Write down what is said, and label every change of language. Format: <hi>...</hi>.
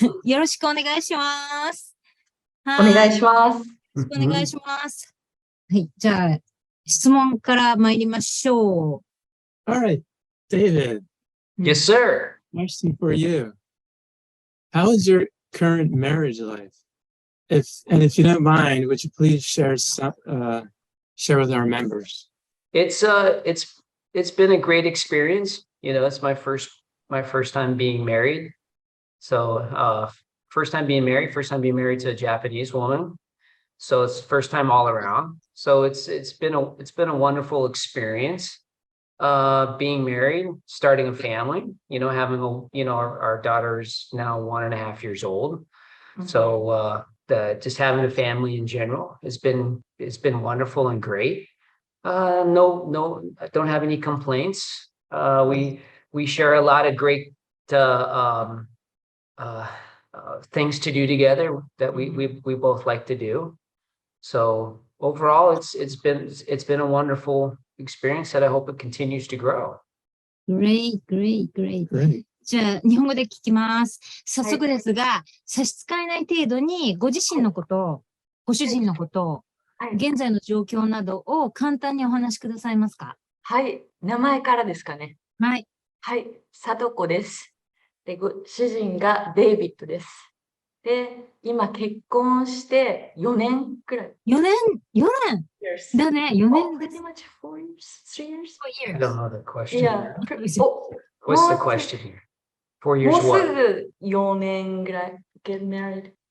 <ja>よろしくお願いします。お願いします。よろしくお願いします。はい、じゃあ、質問から参りましょう。</ja> <en>All right, David. Yes, sir. Question for you. How is your current marriage life? If you don't mind, would you please share with our members? It's been a great experience. You know, it's my first time being married. So first time being married to a Japanese woman. So it's first time all around. So it's been a wonderful experience. Being married, starting a family, you know, having our daughter's now 1.5 years old. Mm-hmm. So just having a family in general it's been wonderful and great. No, I don't have any complaints. We share a lot of great things to do together that we both like to do. So overall, it's been a wonderful experience that I hope it continues to grow. Great.</en> <ja>じゃあ、日本語で聞きます。早速ですが、差し支えない程度に、ご自身のこと、ご主人のこと、現在の状況などを簡単にお話しくださいますか？はい、名前からですかね。はい。はい、さとこです。で、主人がデイビッドです。で、今結婚して4年くらい。 4年だね、4年です。</ja> <en>Pretty much 4 years, 3 years? I don't know the question. Yeah. What's the question here? 4 years</en> <ja>もう</ja> <en>what?</en> <ja>すぐ4年ぐらい</ja> <en>get married.</en>